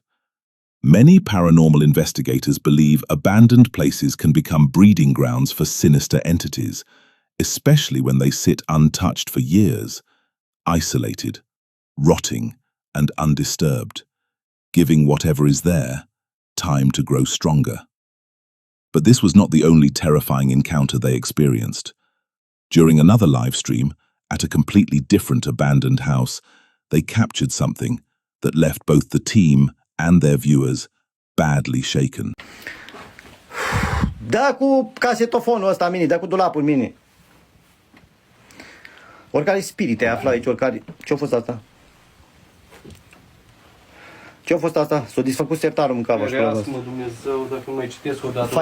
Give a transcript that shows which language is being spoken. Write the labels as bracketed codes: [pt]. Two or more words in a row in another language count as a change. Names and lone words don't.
[en] Many paranormal investigators believe abandoned places can become breeding grounds for sinister entities, especially when they sit untouched for years, isolated, rotting, and undisturbed, giving whatever is there time to grow stronger. But this was not the only terrifying encounter they experienced. During another live stream, at a completely different abandoned house, they captured something that left both the team and their viewers badly shaken. [ro] Da cu casetofonul ăsta mini, da cu dulapul mini. Oricare spirit ai aflat aici, oricare... Ce-a fost asta? Ce-a fost asta? S-a disfăcut sertarul în cap. Ferească-mă, Dumnezeu, dacă nu mai citesc o dată.